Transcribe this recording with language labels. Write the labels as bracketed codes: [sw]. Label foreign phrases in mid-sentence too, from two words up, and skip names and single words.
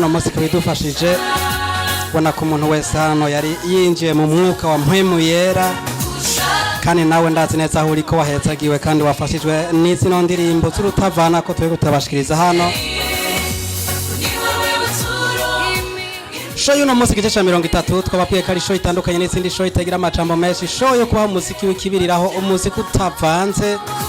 [rn] umunsi kubidufashije ubona ko umuntu wese hano yari yinjiye mu mwuka wa mpwemu yera, kandi nawe ndazi neza aho uri ko wahezagiwe kandi wafashijwe n'izino ndirimbo z'urutavana ko turi kutabashikiriza hano. Show y'uno munsi gice ca 30 twababwiye ko ari show itandukanye n'izindi show itagira amajambo menshi, show yo kuba umuziki w'ikibiriraho, umuziki utavanze.